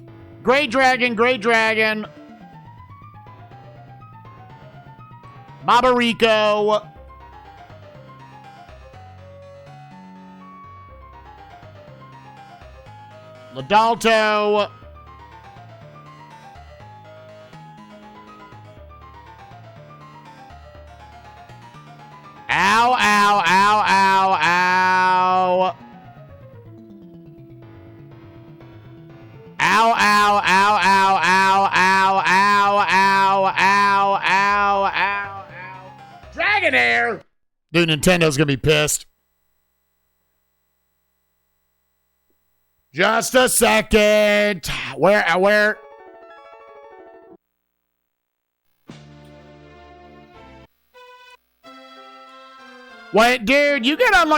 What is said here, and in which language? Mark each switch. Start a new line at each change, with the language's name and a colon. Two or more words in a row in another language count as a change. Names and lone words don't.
English: Great dragon, great dragon. Babarico. Ladalto. Ow, ow, ow, ow, ow. Ow, ow, ow, ow, ow, ow, ow, ow, ow, ow, ow, ow. Dragonair! Dude, Nintendo's gonna be pissed. Just a second. Where? Wait, dude, you get unlucky.